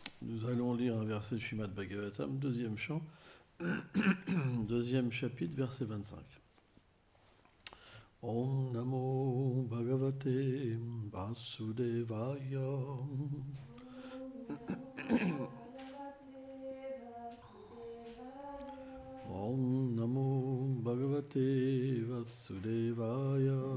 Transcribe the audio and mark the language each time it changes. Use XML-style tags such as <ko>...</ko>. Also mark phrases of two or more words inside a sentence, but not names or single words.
<fr>Nous allons lire un verset de Srimad Bhagavatam, deuxième chant, deuxième chapitre, verset 25.</fr> <sa>ॐ नमो भगवते वासुदेवाय. ॐ नमो भगवते वासुदेवाय.</sa>